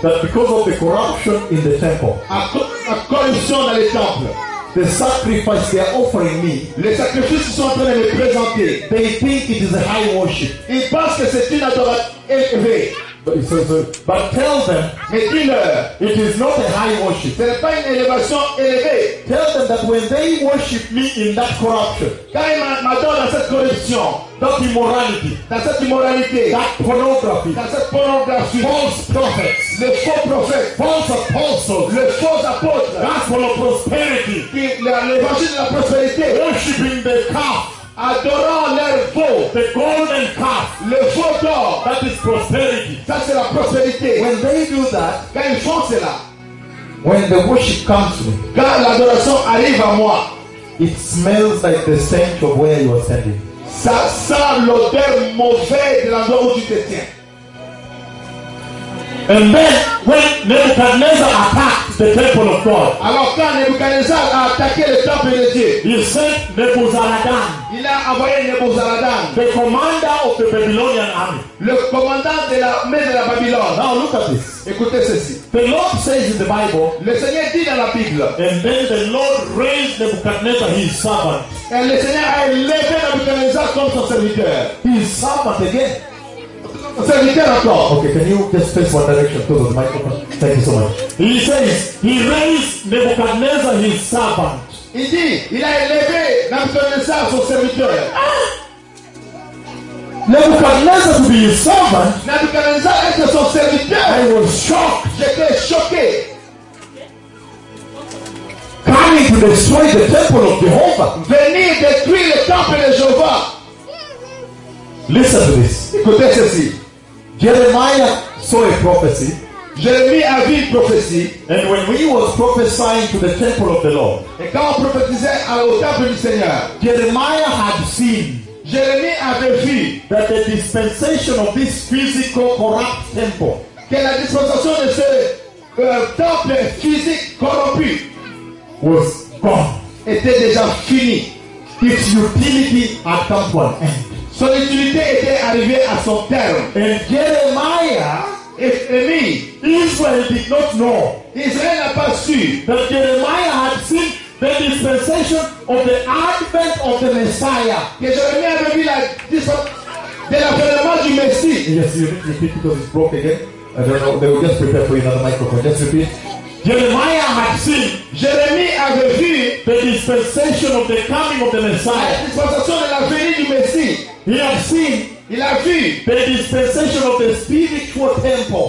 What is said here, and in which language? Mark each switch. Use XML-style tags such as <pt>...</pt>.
<en>That because of the corruption in the temple.</en> <fr>La corruption dans les temples.</fr> <en>The sacrifice they are offering me.</en> <fr>Les sacrifices qu'ils sont en train de me présenter.</fr> <en>They think it is a high worship.</en> <fr>Ils pensent que c'est une adoration élevée.</fr> <en>But, but tell them.</en> <fr>Mais dis-leur.</fr> <en>It is not a high worship.</en> <fr>Ce n'est pas une élévation élevée.</fr> <en>Tell them that when they worship me in that corruption.</en> <fr>Quand ils m'adorent dans cette corruption.</fr> <en>That immorality.</en> <fr>Dans cette immoralité.</fr> <en>That pornography.</en> <fr>Dans cette pornographie.</fr> <en>False prophets.</en> <fr>Les faux prophètes.</fr> <en>False apostles.</en> <fr>Les faux apôtres.</fr> <en>Gospel of prosperity.</en> <fr>L'évangile de la prospérité.</fr> <en>Worshipping the calf.</en> <fr>Adorant leur veau,</fr> <en>the golden calf,</en> <fr>le veau d'or,</fr> <en>that is prosperity.</en> <fr>Ça c'est la prospérité.</fr> <en>When they do that,</en> <fr>quand ils font cela,</fr> <en>when the worship comes to me,</en> <fr>quand l'adoration arrive à moi,</fr> <en>it smells like the stench of where you are standing.</en> <fr>Ça sent l'odeur mauvaise de l'endroit où tu te tiens.</fr> <en>And then, when Nebuchadnezzar attacked the temple of God,</en> <fr>alors quand Nebuchadnezzar a attaqué le temple de Dieu,</fr> <en>he sent Nebuzaradan,</en> <fr>il a envoyé Nebuzaradan,</fr> <en>the commander of the Babylonian army,</en> <fr>le commandant de l'armée de la Babylone.</fr> <en>Now look at this.</en> <fr>Écoutez ceci.</fr> <en>The Lord says in the Bible,</en> <fr>le Seigneur dit dans la Bible,</fr> <en>and then the Lord raised Nebuchadnezzar, his servant,</en> <fr>et le Seigneur a élevé Nebuchadnezzar comme son serviteur,</fr> <en>his servant again.</en> <fr>Serviteur encore.</fr> <en>Okay, can you just face one direction to the microphone? Thank you so much. He says, he raised Nebuchadnezzar his servant.</en> <fr>Il dit, il a élevé Nebuchadnezzar son serviteur.</fr> <en>Nebuchadnezzar to be his servant.</en> <fr>Nebuchadnezzar était son serviteur.</fr> <en>I was shocked.</en> <fr>J'étais choqué.</fr> <en>Coming to destroy the temple of Jehovah.</en> <fr>Venir détruire le temple de Jehovah.</fr> <en>Listen to this.</en> <fr>Écoutez ceci.</fr> <en>Jeremiah saw a prophecy.</en> <fr>Jeremiah a vu une prophétie.</fr> <en>And when he was prophesying to the temple of the Lord.</en> <fr>Et quand on prophétisait au temple du Seigneur.</fr> <en>Jeremiah had seen.</en> <fr>Jeremiah avait vu.</fr> <en>That the dispensation of this physical corrupt temple.</en> <fr>Que la dispensation de ce temple physique corrompu.</fr> <en>Was gone.</en> <fr>Était déjà fini.</fr> <en>Its utility had come to an end.</en> <fr>Son utilité était arrivée à son terme.</fr> <en>And Jeremiah, if any, Israel did not know.</en> <fr>Israël n'a pas su.</fr> <en>That Jeremiah had seen the dispensation of the advent of the Messiah.</en> <fr>Que Jérémie avait vu la de l'avènement du Messie.</fr> <en>Yes, you need to repeat because it's broken again. I don't know. They will just prepare for you another microphone. Just repeat. Jeremiah had seen.</en> <fr>Jérémie avait vu</fr> <en>the dispensation of the coming of the Messiah.</en> <fr>La dispensation de la venue du Messie.</fr> <en>He had seen.</en> <fr>Il a vu</fr> <en>the dispensation of the spiritual temple.</en>